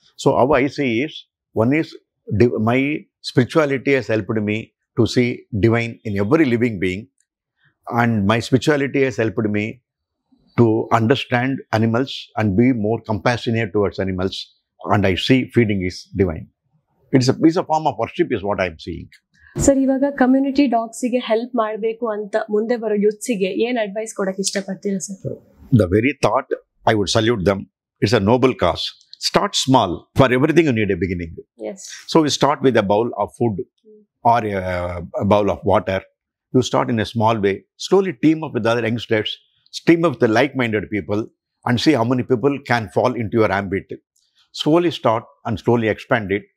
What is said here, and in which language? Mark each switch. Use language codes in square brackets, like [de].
[en] So how I see is, one is my spirituality has helped me to see divine in every living being, and my spirituality has helped me to understand animals and be more compassionate towards animals, and I see feeding is divine. It's a form of worship is what I am seeing. [kn] Sir, ಇವಾಗ community ಡಾಗ್ಸಿಗೆ help ಮಾಡಬೇಕು ಅಂತ ಮುಂದೆ ಬರೋ ಯೂತ್ಸಿಗೆ ಏನು advice ಕೊಡಕ್ಕೆ ಇಷ್ಟಪಡ್ತೀರಾ sir? [en] The very thought, I would salute them. It's a noble cause. Start small. For everything you need a beginning. Yes. So we start with a bowl of food or a bowl of water. You start in a small way. Slowly team up with other youngsters. Team up with the like-minded people and see how many people can fall into your ambit. Slowly start and slowly expand it.